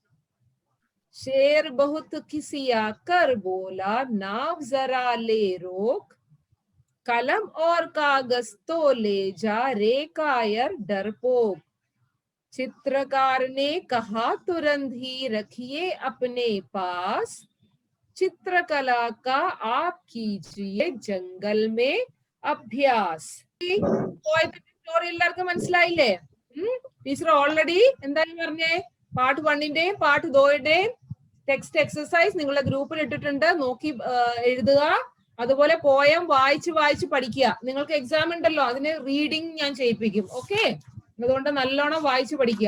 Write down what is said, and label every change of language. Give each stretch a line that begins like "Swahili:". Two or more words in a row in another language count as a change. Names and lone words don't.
Hindi: शेर बहुत खिसिया कर बोला नाव जरा ले रोक, कलम और कागज तो ले जा रे कायर डरपोक. चित्रकार ने कहा तुरंत ही रखिए अपने पास, चित्रकला का आप कीजिए जंगल में अभ्यास.
Malayalam: സ്റ്റോറി എല്ലാവർക്കും മനസ്സിലായില്ലേ? ടീച്ചർ ഓൾറെഡി എന്തായാലും പറഞ്ഞേ, പാർട്ട് 1ന്റെയും പാർട്ട് 2ന്റെയും
English: text exercise
Malayalam: നിങ്ങളുടെ ഗ്രൂപ്പിൽ ഇട്ടിട്ടുണ്ട്, നോക്കി എഴുതുക. അതുപോലെ പോയം വായിച്ച് പഠിക്കുക. നിങ്ങൾക്ക് എക്സാം ഉണ്ടല്ലോ, അതിന് റീഡിങ് ഞാൻ ചെയ്യിപ്പിക്കും. ഓക്കെ, അതുകൊണ്ട് നല്ലോണം വായിച്ച് പഠിക്കുക.